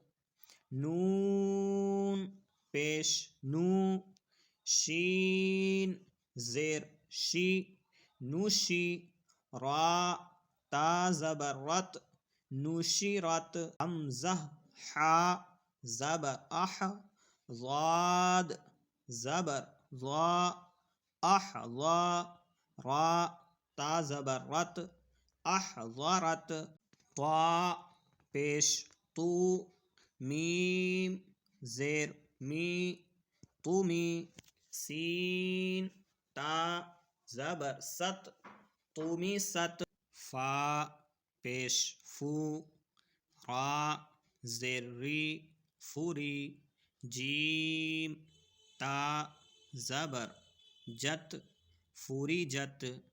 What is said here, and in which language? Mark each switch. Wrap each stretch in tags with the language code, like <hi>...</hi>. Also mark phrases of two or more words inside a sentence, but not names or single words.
<ur>نون پیش نو، شین زیر شی، نوشی، را تا زبر رت، نشرت، حمزہ حا زبر اح، ضاد زبر ضا، احظا، را تا زبر رت، احضرت، طا پیش تو، میم زیر می، طمی، سین تا زبر ست قومی ست فا پیش فو را زیر ری فوری جیم تا زبر جت فوری جت</ur>